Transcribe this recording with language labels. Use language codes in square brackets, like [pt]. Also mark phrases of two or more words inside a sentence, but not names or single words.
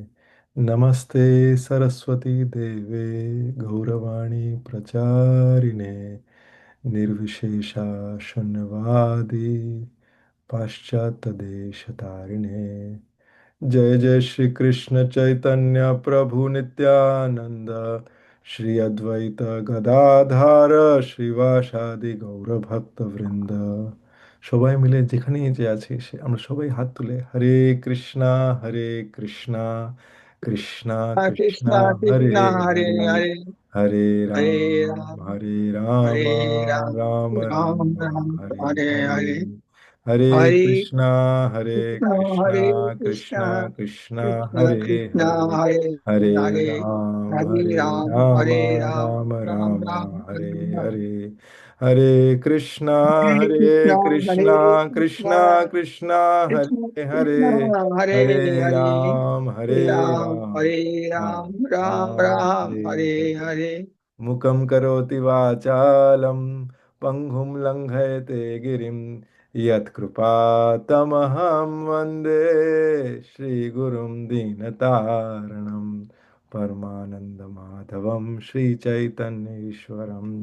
[sa] नमस्ते सरस्वती देवे गौरवाणी प्रचारिणे निर्विशेषा शून्यवादी पाश्चात्यदेशतारिणे। जय जय श्री कृष्ण चैतन्य प्रभु नित्यानंद श्री अद्वैत गदाधार श्रीवासादि गौर भक्त वृंद। [bn] সবাই মিলে যেখানেই যে আছি আমরা সবাই হাত তুলে [sa] হরে কৃষ্ণা হরে কৃষ্ণা কৃষ্ণা কৃষ্ণা Krishna হরে Krishna Hare হরে Hare হরে Hare রাম Ram হরে রাম Hare Ram রাম রাম Ram Ram হরে Hare হরে। Hare हरे Hare कृष्णा हरे Krishna कृष्णा Hare कृष्णा Krishna कृष्णा Krishna हरे Krishna हरे Hare हरे Hare हरे Hare Ram राम Hare Ram राम Ram राम Ram हरे Hare Hare हरे। हरे कृष्णा Hare हरे Krishna कृष्णा Hare कृष्णा Krishna कृष्णा Krishna हरे हरे Krishna हरे Hare Hare हरे Hare Ram राम Hare राम Ram Ram राम Ram हरे Hare हरे। Hare मुखं करोति वाचालं पङ्गुं लङ्घयते गिरिं यत्कृपातमहं वन्दे श्रीगुरुं दीनतारणं परमानन्दमाधवं श्रीचैतन्येश्वरं।